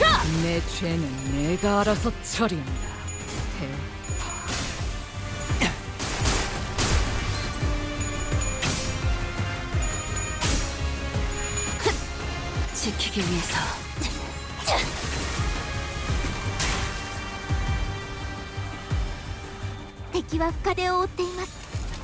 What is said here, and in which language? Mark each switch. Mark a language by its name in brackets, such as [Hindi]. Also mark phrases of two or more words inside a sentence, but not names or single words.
[Korean] 내 죄는 내가 알아서 처리한다. 지키기 위해서. [Japanese] 敵は深手を負っています。